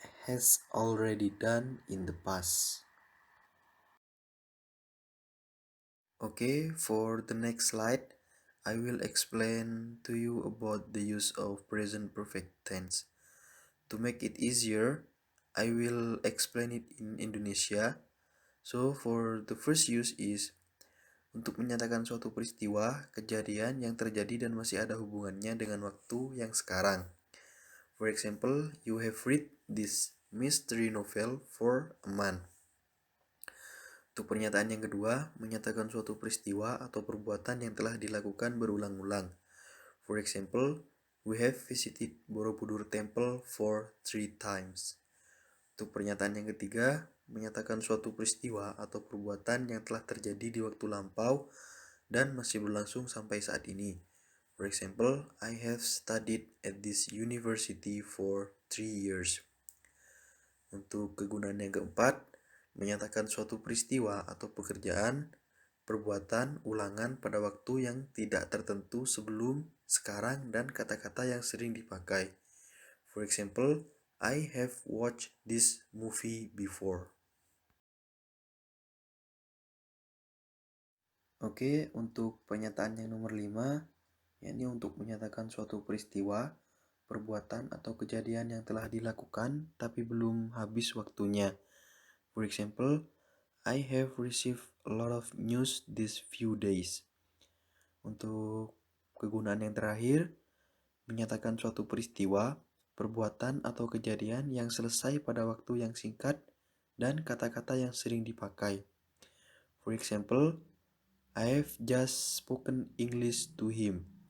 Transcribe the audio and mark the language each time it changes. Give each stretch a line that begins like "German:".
English: has already done in the past. Okay, for the next slide, I will explain to you about the use of present perfect tense. To make it easier, I will explain it in Indonesia. So, for the first use is
Indonesian: untuk menyatakan suatu peristiwa, kejadian yang terjadi dan masih ada hubungannya dengan waktu yang sekarang.
English: For example, you have read this mystery novel for a month.
Indonesian: Untuk pernyataan yang kedua, menyatakan suatu peristiwa atau perbuatan yang telah dilakukan berulang-ulang.
English: For example, we have visited Borobudur Temple for 3 times.
Indonesian: Untuk pernyataan yang ketiga, menyatakan suatu peristiwa atau perbuatan yang telah terjadi di waktu lampau dan masih berlangsung sampai saat ini.
English: For example, I have studied at this university for 3 years.
Indonesian: Untuk kegunaan yang keempat, menyatakan suatu peristiwa atau pekerjaan, perbuatan, ulangan pada waktu yang tidak tertentu sebelum, sekarang, dan kata-kata yang sering dipakai.
English: For example, I have watched this movie before.
Indonesian: Oke, untuk pernyataan yang nomor 5, yakni untuk menyatakan suatu peristiwa, perbuatan atau kejadian yang telah dilakukan tapi belum habis waktunya.
English: For example, I have received a lot of news these few days.
Indonesian: Untuk kegunaan yang terakhir, menyatakan suatu peristiwa, perbuatan atau kejadian yang selesai pada waktu yang singkat dan kata-kata yang sering dipakai.
English: For example, I have just spoken English to him.